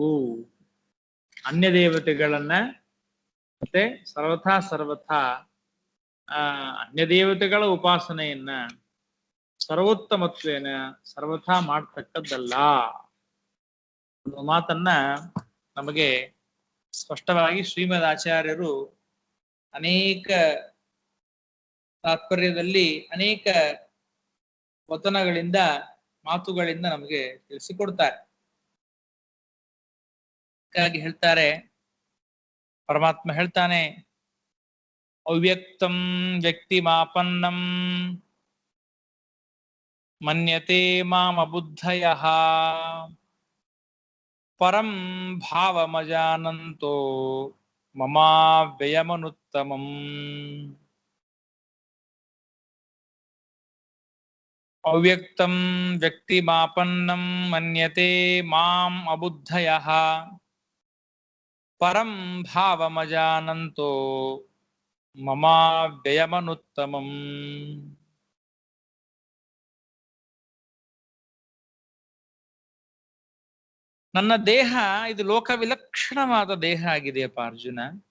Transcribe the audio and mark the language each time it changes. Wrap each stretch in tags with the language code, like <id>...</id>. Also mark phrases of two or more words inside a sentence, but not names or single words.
<kn>ಅನ್ಯ ದೇವತೆಗಳನ್ನ ಮತ್ತೆ ಸರ್ವಥಾ ಅನ್ಯ ದೇವತೆಗಳ ಉಪಾಸನೆಯನ್ನ ಸರ್ವೋತ್ತಮತ್ವೇನ ಸರ್ವಥಾ ಮಾಡ್ತಕ್ಕದ್ದಲ್ಲ ಅನ್ನೋ ಮಾತನ್ನ ನಮಗೆ ಸ್ಪಷ್ಟವಾಗಿ ಶ್ರೀಮದ್ ಆಚಾರ್ಯರು ಅನೇಕ ತಾತ್ಪರ್ಯದಲ್ಲಿ ಅನೇಕ ವಚನಗಳಿಂದ ಮಾತುಗಳಿಂದ ನಮಗೆ ತಿಳಿಸಿಕೊಡ್ತಾರೆ. ಹಾಗಾಗಿ ಹೇಳ್ತಾರೆ, ಪರಮಾತ್ಮ ಹೇಳ್ತಾನೆ,</kn> <sa>ಅವ್ಯಕ್ತಂ ವ್ಯಕ್ತಿಮಾಪನ್ನಂ ಮನ್ಯತೆ ಮಾಮಬುದ್ಧಯಃ ಪರಂ ಭಾವಮಜಾನಂತೋ ಮಮಾವ್ಯಯಮನುತ್ತಮಂ. ಅವ್ಯಕ್ತಂ ವ್ಯಕ್ತಿಮಾಪನ್ನಂ ಮನ್ಯತೆ ಮಾಂ ಅಬುದ್ಧಯಃ ಪರಂ ಭಾವಮಜಾನಂತೋ ಮಮಾವ್ಯಯಮನುತ್ತಮಂ.</sa> <kn>ನನ್ನ ದೇಹ ಇದು ಲೋಕ ವಿಲಕ್ಷಣವಾದ ದೇಹ ಆಗಿದೆಯಪ್ಪ ಅರ್ಜುನ.</kn>